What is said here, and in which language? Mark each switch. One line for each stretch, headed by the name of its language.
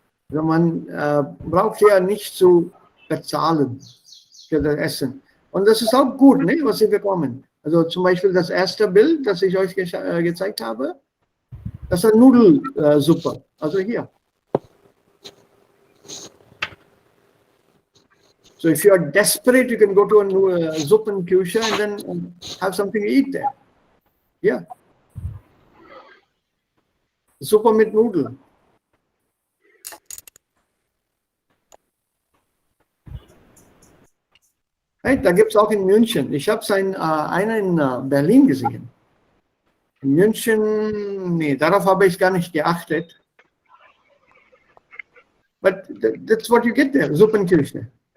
German: Also man braucht ja nicht zu bezahlen für das Essen. Und das ist auch gut, ne, was Sie bekommen. Also zum Beispiel das erste Bild, das ich euch gezeigt habe, das ist eine Nudelsuppe. Also hier.
English: So if you are desperate, you can go to a Suppenküche and then have something to eat there. Yeah.
German: Suppe mit Nudeln. Right, da gibt es auch in München. Ich habe einen in Berlin gesehen. In München, nee, darauf habe ich gar nicht geachtet.
English: But that's what you get there, Suppenküche.